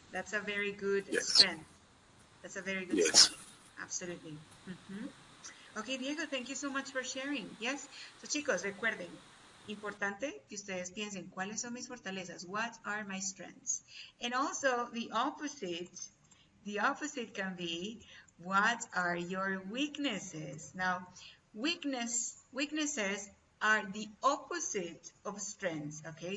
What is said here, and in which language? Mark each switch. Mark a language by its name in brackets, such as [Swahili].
[English] That's a very good strength. That's a very good strength. Absolutely. Okay, Diego, thank you so much for sharing. Yes. [Spanish] So, chicos, recuerden, importante que ustedes piensen, ¿cuáles son mis fortalezas? [English] What are my strengths? And also, the opposite can be, what are your weaknesses? Now, weaknesses are the opposite of strengths, okay?